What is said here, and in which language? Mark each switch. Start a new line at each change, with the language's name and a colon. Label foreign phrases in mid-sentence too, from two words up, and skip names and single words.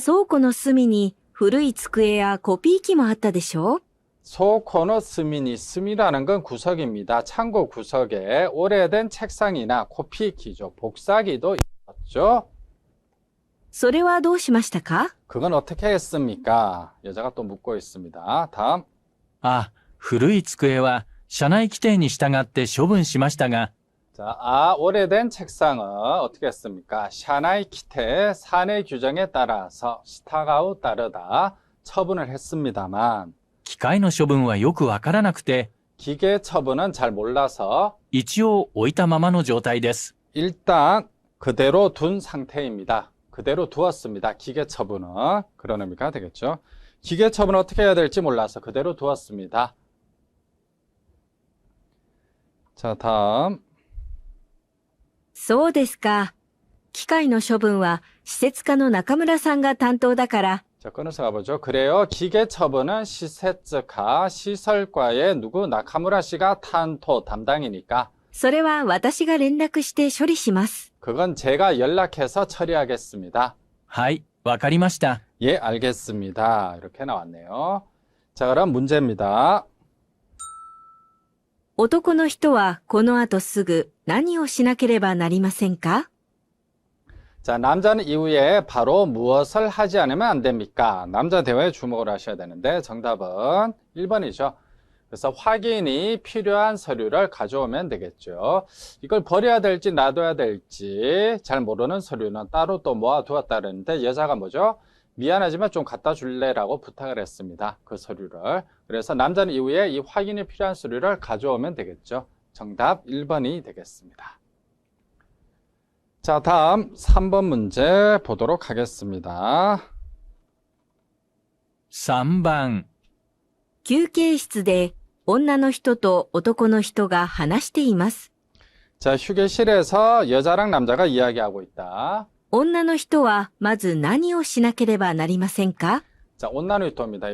Japanese: 倉庫の隅に古い机やコピー機もあったでしょ？倉庫の 隅に
Korean: 스미라는 건 구석입니다. 창고 구석에 오래된 책상이나 코피기죠. 복사기도 있었죠.
Japanese: それはどうしましたか？
Korean: 그건 어떻게 했습니까? 여자가 또 묻고 있습니다. 다음.
Japanese: あ、古い机は社内規定に従って処分しましたが、
Korean: 자, 오래된 책상은 어떻게 했습니까?
Japanese: 社内 規定
Korean: 사내 규정에 따라서 시타가우 따르다 처분을 했습니다만
Japanese: 機械の処分はよくわからなくて、
Korean: 기계 처분은 잘 몰라서
Japanese: 一応置いたままの状態です。
Korean: 일단 그대로 둔 상태입니다. 그대로 두었습니다. 기계 처분은 그런 의미가 되겠죠. 기계 처분은 어떻게 해야 될지 몰라서 그대로 두었습니다. 자, 다음.
Japanese: そうですか。機械の処分は施設課の中村さんが担当だから、
Korean: 자, 끊어서 가보죠. 그래요. 기계 처분은 시세츠카 시설과의 누구 나카무라 씨가 탄토 담당이니까
Japanese: それは私が連絡して処理します。
Korean: 그건 제가 연락해서 처리하겠습니다.
Japanese: はい、わかりました。
Korean: 예, 알겠습니다. 이렇게 나왔네요. 자, 그럼 문제입니다.
Japanese: 男の人はこの後すぐ何をしなければなりませんか？
Korean: 자, 남자는 이후에 바로 무엇을 하지 않으면 안 됩니까? 남자 대화에 주목을 하셔야 되는데 정답은 1번이죠. 그래서 확인이 필요한 서류를 가져오면 되겠죠. 이걸 버려야 될지 놔둬야 될지 잘 모르는 서류는 따로 또 모아두었다 그랬는데 여자가 뭐죠? 미안하지만 좀 갖다 줄래라고 부탁을 했습니다. 그 서류를. 그래서 남자는 이후에 이 확인이 필요한 서류를 가져오면 되겠죠. 정답 1번이 되겠습니다. 자, 다음 3번 문제 보도록 하겠습니다.
Japanese: 3 番、休憩室で女の人と男の人が話しています。
Korean: 자, 휴게실에서 여자랑 남자가 이야기하고 있다.
Japanese: 女の人はまず何をしなければなりませんか？
Korean: 자, 온나누이토입니다.